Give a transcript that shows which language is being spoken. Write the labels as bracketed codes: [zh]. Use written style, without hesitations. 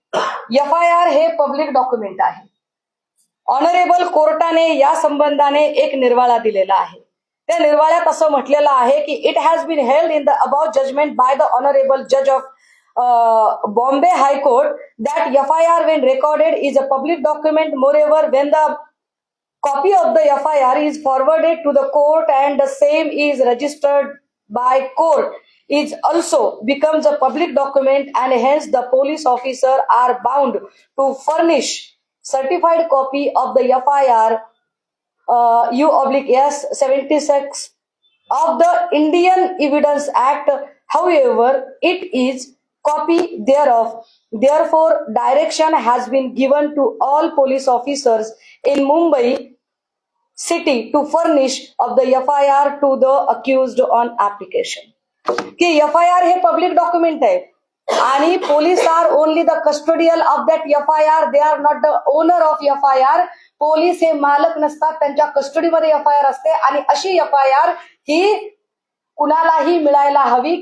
[mr] FIR हे public document आहे. Honourable कोर्टाने या संबंधाने एक निर्वाळा दिलेला आहे. त्या निर्वाळ्यात असं म्हटलेलं आहे की [en] It has bin held in the above judgement by the honourable जज of Bombay High Court that FIR when recorded is a public document. Moreover, when the copy of the FIR is forwarded to the court and the same is registered by court, is also becomes a public document and hence the police officer are bound to furnish certified copy of the FIR U/S 76 of the Indian Evidence Act. However, it is copy thereof. Therefore, direction has been given to all police officers in Mumbai city to furnish of the FIR to the accused on application. [mr] की FIR हे public document आहे आणि police [en] Are only the custodial of that FIR. They are not the owner of FIR. [mr] Police हे मालक नसतात, त्यांच्या कस्टडीमध्ये FIR असते आणि अशी FIR ही कुणालाही मिळायला हवी.